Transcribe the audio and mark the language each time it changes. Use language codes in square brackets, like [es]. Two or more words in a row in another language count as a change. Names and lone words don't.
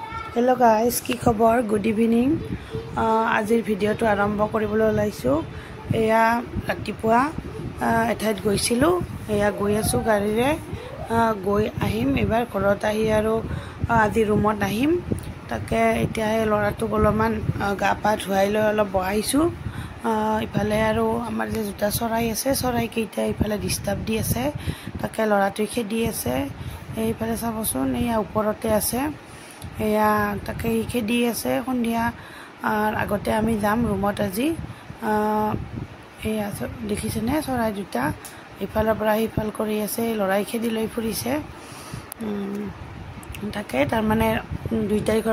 [en] Hello guys [as] কি খবৰ [en] good evening [as] আজিৰ ভিডিঅ' তো আৰম্ভ কৰিবলৈ ওলাইছো এয়া ৰাতিপুৱা এঠাইত গৈছিলো এয়া গৈ আছো গাড়ীৰে গৈ আহিম এবাৰ ঘৰত আহি আৰু আজি ৰুমত আহিম তাকে এতিয়া লৰাটো অলপমান গা পা ধুৱাই লৈ অলপ বহাইছো ইফালে আৰু আমাৰ যে জোতা চৰাই আছে চৰাই কেইটা ইফালে ডিস্টার্ব দি আছে তাকে লৰাটো খেদি আছে এইফালে চাবচোন এয়া ওপৰতে আছে এয়া তাকে খেদি আছে সন্ধিয়া আগতে আমি যাম ৰুমত আজি এয়া দেখিছেনে চৰাই দুটা ইফালৰ পৰা ইফাল কৰি আছে লৰাই খেদি লৈ ফুৰিছে তাকে তাৰ মানে 2 তাৰিখৰ